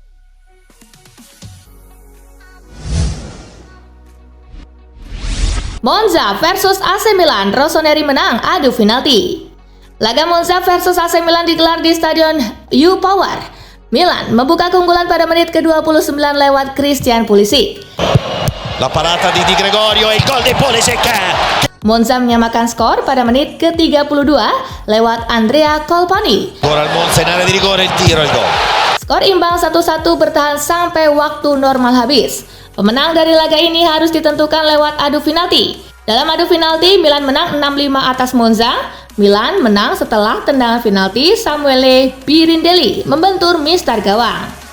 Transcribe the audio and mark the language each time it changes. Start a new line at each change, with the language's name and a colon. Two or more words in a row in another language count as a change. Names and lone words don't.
Indonesian: Monza versus AC Milan, Rossoneri menang adu penalti. Laga Monza versus AC Milan digelar di Stadion U-Power. Milan membuka keunggulan pada menit ke-29 lewat Christian Pulisic.
Italian: La parata di Gregorio e il gol di Pulisic.
Indonesian: Monza menyamakan skor pada menit ke-32 lewat Andrea Colpani.
Italian: Ora il Monza in area di rigore, il tiro, il gol.
Indonesian: Skor imbang 1-1 bertahan sampai waktu normal habis. Pemenang dari laga ini harus ditentukan lewat adu penalti. Dalam adu penalti, Milan menang 6-5 atas Monza. Milan menang setelah tendangan penalti Samuele Birindelli membentur mistar gawang.